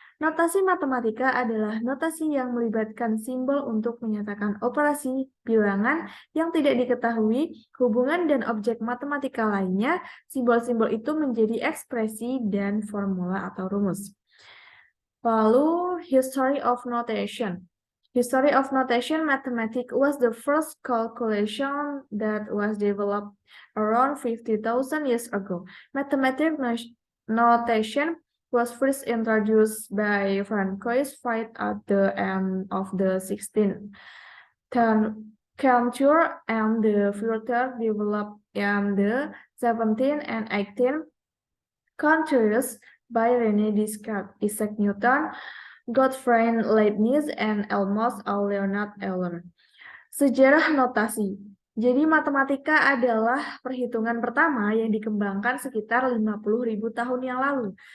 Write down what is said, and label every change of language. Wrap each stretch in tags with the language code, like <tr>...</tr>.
<id>Notasi matematika adalah notasi yang melibatkan simbol untuk menyatakan operasi bilangan yang tidak diketahui, hubungan dan objek matematika lainnya. Simbol-simbol itu menjadi ekspresi dan formula atau rumus.</id> <en>Lalu, history of notation. History of notation mathematics was the first calculation that was developed around 50,000 years ago. Mathematical notation was first introduced by Francois White at the end of the 16th century, and the further developed in the 17th and 18th centuries by René Descartes, Isaac Newton, Gottfried Leibniz, and almost Leonard Euler.</en> <id>Sejarah notasi. Jadi matematika adalah perhitungan pertama yang dikembangkan sekitar 50.000 tahun yang lalu.</id>